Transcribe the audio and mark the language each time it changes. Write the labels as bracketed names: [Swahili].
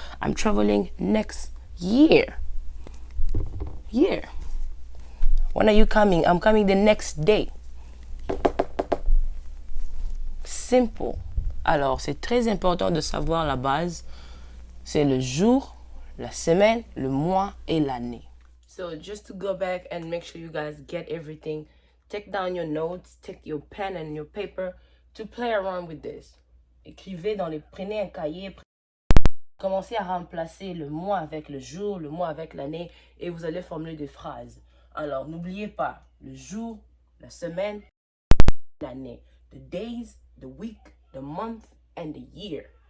[English] I'm traveling next year. Year. When are you coming? I'm coming the next day. Simple. [French] Alors, c'est très important de savoir la base. C'est le jour, la semaine, le mois et l'année. [English] So just to go back and make sure you guys get everything, take down your notes, take your pen and your paper to play around with this. [French] Écrivez prenez un cahier, commencez à remplacer le mois avec le jour, le mois avec l'année et vous allez formuler des phrases. Alors, n'oubliez pas le jour, la semaine, l'année. [English] The days, the week, the month, and the year.